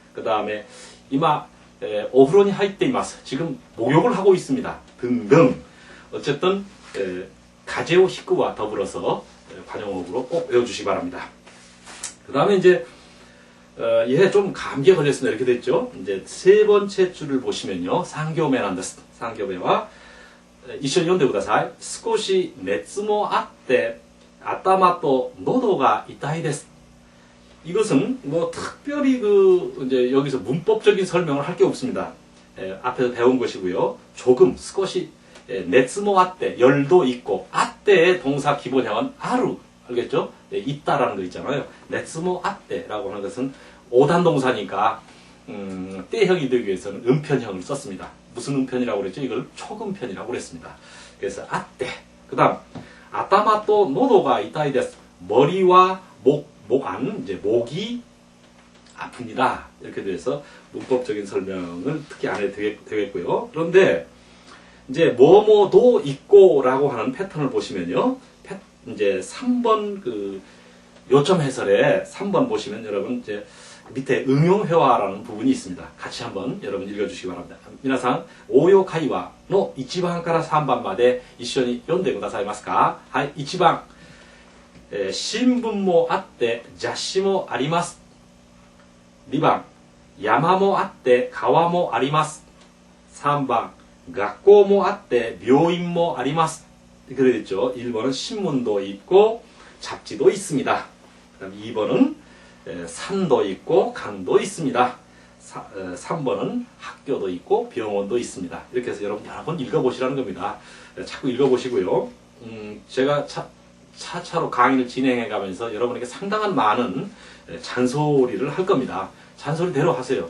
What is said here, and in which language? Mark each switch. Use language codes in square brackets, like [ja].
[ko] 그 다음에 이마 오프로니 하이테이마스 지금 목욕을 하고 있습니다. 등등 어쨌든 가제오 히쿠와 더불어서 관용어구로 꼭 외워주시기 바랍니다. 그 다음에 이제 얘 좀 감기에 걸렸습니다. 이렇게 됐죠. 이제 세 번째 줄을 보시면요. 상교메란데스 상교메와 이緒に読んでください. [ja] 少し熱もあって頭と喉が痛いです. [ko] 이것은 뭐 특별히 이제 여기서 문법적인 설명을 할 게 없습니다. 앞에서 배운 것이고요. 조금, 스코시, 네츠모 아떼, 열도 있고, 아떼의 동사 기본형은 아루, 알겠죠? 있다라는 거 있잖아요. 네츠모 아떼라고 하는 것은 오단동사니까, 때형이 되기 위해서는 음편형을 썼습니다. 무슨 음편이라고 그랬죠? 이걸 초음편이라고 그랬습니다. 그래서 아떼. 그 다음, 아타마또 노도가 이타이데스. 머리와 목 이제 목이 아픕니다. 이렇게 돼서 문법적인 설명을 특히 안 해도 되겠고요. 그런데 이제 뭐뭐도 있고라고 하는 패턴을 보시면요. 이제 3번 그 요점 해설에 3번 보시면 여러분 이제 밑에 응용회화라는 부분이 있습니다. 같이 한번 여러분 읽어주시기 바랍니다. [ja] 皆さん応用会話の1番から3番まで一緒に読んでくださいますか。はい、1番新聞もあって雑誌もあります。 2番山もあって川もあります。 3番学校もあって病院もあります. [ko] 그래 됐죠. 1번은 신문도 있고 잡지도 있습니다. 그다음 2번은 산도 있고 강도 있습니다. 3번은 학교도 있고 병원도 있습니다. 이렇게 해서 여러분 여러 번 읽어보시라는 겁니다. 자꾸 읽어보시고요. 제가 차차로 강의를 진행해 가면서 여러분에게 상당한 많은 잔소리를 할 겁니다. 잔소리대로 하세요.